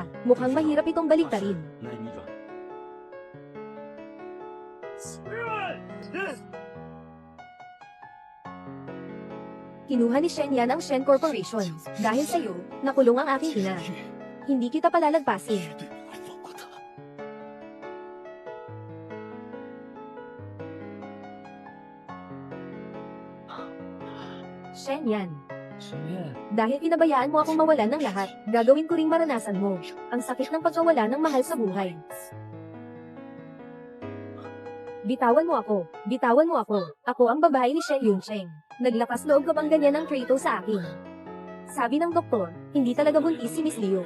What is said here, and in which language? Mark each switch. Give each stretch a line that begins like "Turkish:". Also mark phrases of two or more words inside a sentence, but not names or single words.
Filipino: Mukhang mahirap itong baliktarin.
Chinese: 来，你转。
Filipino: Kinuha ni Shen Yan ang Shen Corporation. Dahil sa'yo, nakulong ang aking ina. Hindi kita palalagpasin.
Chinese: 绝对不会放过他。
Filipino: Shen Yan,
Chinese: 沈月，
Filipino: dahil pinabayaan mo akong mawalan ng lahat, gagawin ko ring maranasan mo ang sakit ng pagkawala ng mahal sa buhay. Bitawan mo ako. Bitawan mo ako. Ako ang babae ni Shen Yuncheng. Naglakas loob ka bang ganyan ng traitor sa akin? Sabi ng doktor, hindi talaga buntis si Miss Liu.